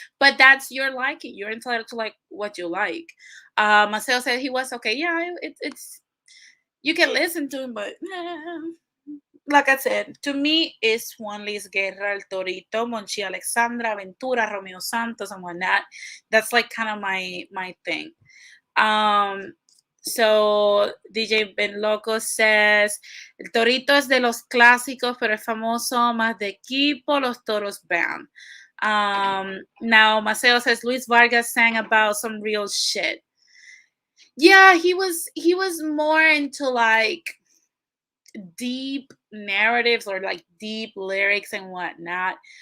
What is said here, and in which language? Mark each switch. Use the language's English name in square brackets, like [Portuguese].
[English] But that's your liking. You're entitled to like what you like. Marcel said he was okay. Yeah, it's you can listen to him, but like I said, to me, it's Juan Luis Guerra, El Torito, Monchi Alexandra, Ventura, Romeo Santos, and whatnot. That's like kind of my thing. Um, so DJ Ben Loco says, [Spanish] El Torito es de los clásicos, pero es famoso más de equipo, los Toros Band. [English] Now Maceo says Luis Vargas sang about some real shit. Yeah, he was more into like deep narratives or like deep lyrics and whatnot.